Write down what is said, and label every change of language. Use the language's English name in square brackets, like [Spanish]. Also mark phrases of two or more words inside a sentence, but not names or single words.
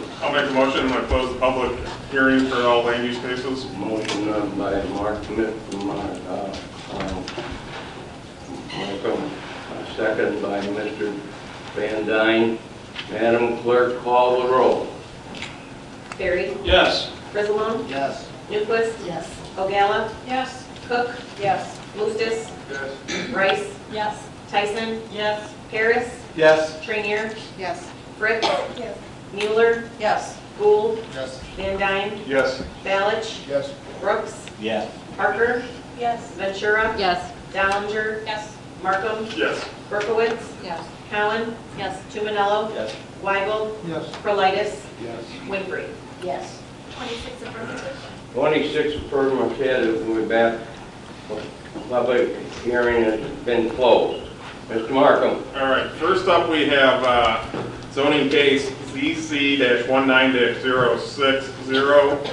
[English] I'll make a motion to close the public hearing for all land use cases. Motion by Mark Malcolm, second by Mr. Van Dyne. Madam Clerk, call the roll. Barry. Yes. Frisellon. Yes. Newquist. Yes. Ogalla. Yes. Cook. Yes. Mustis. Yes. Rice. Yes. Tyson. Yes. Harris. Yes. Trainier. Yes. Fritz. Yes. Mueller. Yes. Gould. Yes. Van Dyne. Yes. Balich. Yes. Brooks. Yes. Parker. Yes. Ventura. Yes. Dowlinger. Yes. Markham. Yes. Berkowitz. Yes. Cowan. Yes. Tumanello. Yes. Weigel. Yes. Prolitis. Yes. Winfrey. Yes. 26 affirmative. 26 affirmative, we're back. Public hearing has been closed. Mr. Markham. All right, first up we have zoning case ZC-19-060.